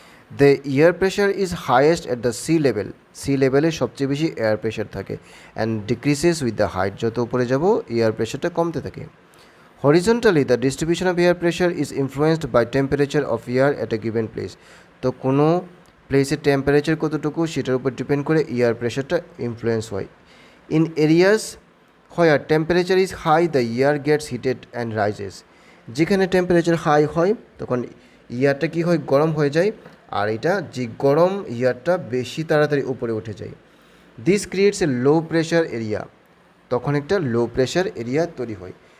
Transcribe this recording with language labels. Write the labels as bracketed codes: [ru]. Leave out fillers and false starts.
[en] the air pressure is highest at the sea লেভেলে [bn] সবচেয়ে বেশি এয়ার প্রেশার থাকে [en] And decreases with the height. [bn] যত উপরে যাব এয়ার প্রেশারটা কমতে থাকে। [en] Horizontally the distribution of air pressure is influenced by temperature of air at a given place. [bn] তো কোনো প্লেসের টেম্পারেচার কতটুকু সেটার উপর ডিপেন্ড করে এয়ার প্রেশারটা ইনফ্লুয়েন্স হয়। [en] In areas where temperature is high the air gets heated and rises। [bn] যেখানে টেম্পারেচার হাই হয় তখন এয়ারটা কী হয় গরম হয়ে যায়, আর এটা যে গরম এয়ারটা বেশি তাড়াতাড়ি উপরে উঠে যায়। [en] This creates a low pressure area. [bn] তখন একটা লো প্রেশার এরিয়া তৈরি হয়।